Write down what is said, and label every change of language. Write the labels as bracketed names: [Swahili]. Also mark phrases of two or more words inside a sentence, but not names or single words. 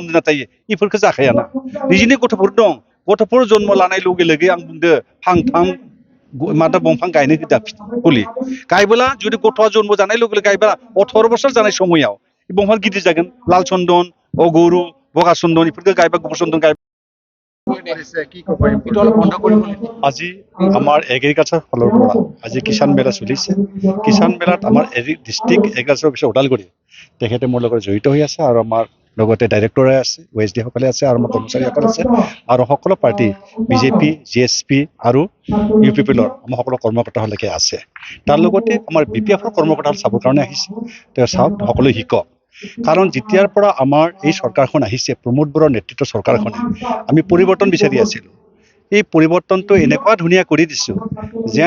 [Bodo] उन्दुना थायो इफोरखौ जाखायाना निजिनि गथ'फोर दं गथ'फोर जन्म लानाय लगे लगे आं बुंदो फांथाम माथा दंफां गायनो होदा फुलि गायबोला जुदि गथ'आ जन्म जानाय लगे लगे गायबा 18 बोसोर जानाय समायाव दंफां गिदिर जागोन लाल चन्दन अगरु बगा चन्दन इफोरखौ गायबा गुफुर चन्दन गायबा [Assamese] আজি আমার এগ্রিকালচার ফলৰ পৰা আজি কিষাণ মেলা চলিছে কিষাণ মেলাত আমাৰ ডিস্ট্ৰিক্ট এগ্রিকালচার অফিসার ওদালগুৰি [Bodo] তেখেতে [Assamese] মোৰ লগত জড়িত হৈ আছে আৰু আমাৰ লগতে ডাইৰেক্টৰে আছে ওএসডি সকলে আছে আৰু আমাৰ কৰ্মচাৰীসকল আছে আৰু সকলো পাৰ্টি বিজেপি জিএসপি আৰু ইউপিপিএলৰ আমাৰ সকলো কৰ্মকৰ্তাসকলে আছে তাৰ লগতে আমাৰ বিপিএফৰ কৰ্মকৰ্তাসকল চাবৰ কাৰণে আহিছে তেওঁ চাওক সকলো শিকক কাৰণ যেতিয়াৰ পৰা আমাৰ এই চৰকাৰখন আহিছে প্ৰমোদ বড়োৰ নেতৃত্বৰ চৰকাৰখনে আমি পৰিৱৰ্তন বিচাৰি আছিলোঁ এই পৰিৱৰ্তনটো এনেকুৱা ধুনীয়া কৰি দিছোঁ যেন